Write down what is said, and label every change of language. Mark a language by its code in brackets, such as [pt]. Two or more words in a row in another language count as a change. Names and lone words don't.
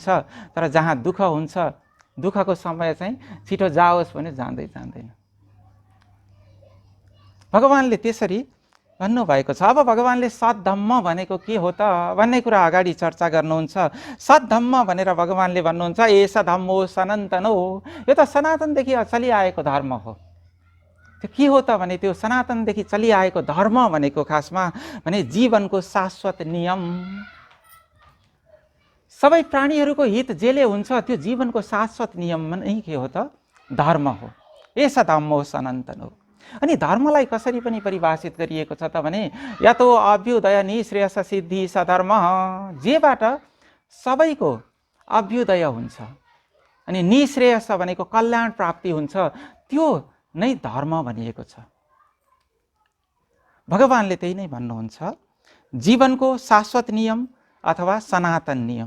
[ne] तर जहाँ दुःख हुन्छ, दुःखको समय चाहिँ छिटो जाओस् भने जाँदै जाँदैन। भगवानले त्यसरी भन्नुभएको छ। अब भगवानले सद्धम्म भनेको के हो त भन्ने कुरा अगाडि चर्चा गर्नुहुन्छ। सद्धम्म भनेर भगवानले भन्नुहुन्छ, [pi] एष धम्मो सनातनो, [ne] यो त सनातनदेखि चलिआएको धर्म हो। त्यो के हो त भने त्यो सनातनदेखि चलिआएको धर्म भनेको खासमा भने जीवनको शाश्वत नियम। सबै प्राणीहरूको हित जेले हुन्छ, त्यो जीवनको शाश्वत नियम नै के हो त, धर्म हो। [pi] एष धम्मो सनातनो। [ne] अनि धर्मलाई कसरी पनि परिभाषित गरिएको छ त भने, [sa] यतो अभ्युदय निःश्रेयस सिद्धि सधर्म, [ne] जेबाट सबैको अभ्युदय हुन्छ अनि निःश्रेयस भनेको कल्याण प्राप्ति हुन्छ, त्यो नै धर्म भनिएको छ। भगवानले त्यही नै भन्नुहुन्छ, जीवनको शाश्वत नियम अथवा सनातन नियम।